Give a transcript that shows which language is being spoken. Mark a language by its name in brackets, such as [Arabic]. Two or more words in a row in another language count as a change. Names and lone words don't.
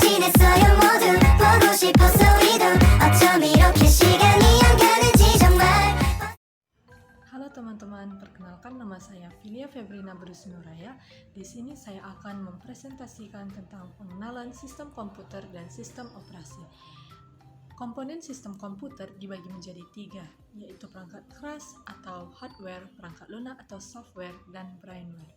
[Korean] 있어요 모두 보고 싶었어 이도 어쩜 이렇게 시간이 안 가는지 정말. [Indonesian] Halo teman-teman, perkenalkan nama saya Filia Febrina Brusnuraya. Di sini saya akan mempresentasikan tentang pengenalan sistem komputer dan sistem operasi. Komponen sistem komputer dibagi menjadi 3, yaitu perangkat keras atau hardware, perangkat lunak atau software, dan brainware.